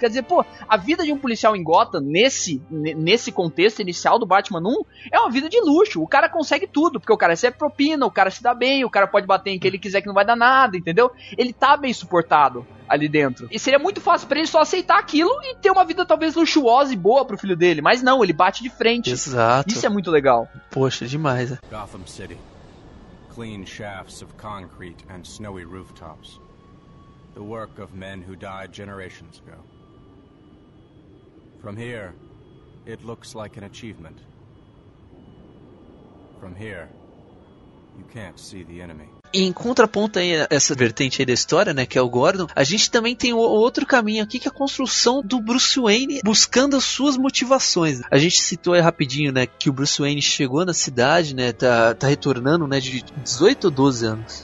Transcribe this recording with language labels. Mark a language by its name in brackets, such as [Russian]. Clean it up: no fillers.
[Portuguese] Quer dizer, pô, a vida de um policial em Gotham, nesse contexto inicial do Batman 1, é uma vida de luxo. O cara consegue tudo, porque o cara recebe propina, o cara se dá bem, o cara pode bater em quem ele quiser que não vai dar nada, entendeu? Ele tá bem suportado ali dentro. E seria muito fácil pra ele só aceitar aquilo e ter uma vida talvez luxuosa e boa pro filho dele. Mas não, ele bate de frente. Exato. Isso é muito legal. Poxa, demais, né? Gotham City. [English] Clean shafts of concrete and snowy rooftops. The work of men who died generations ago. From here, it looks like an achievement. From here, you can't see the enemy. [Portuguese] Em contraponto aí, essa vertente aí da história, né, que é o Gordon, a gente também tem o outro caminho aqui, que é a construção do Bruce Wayne buscando as suas motivações. A gente citou aí rapidinho, né, que o Bruce Wayne chegou na cidade, né, tá retornando, né, de 18 ou 12 anos.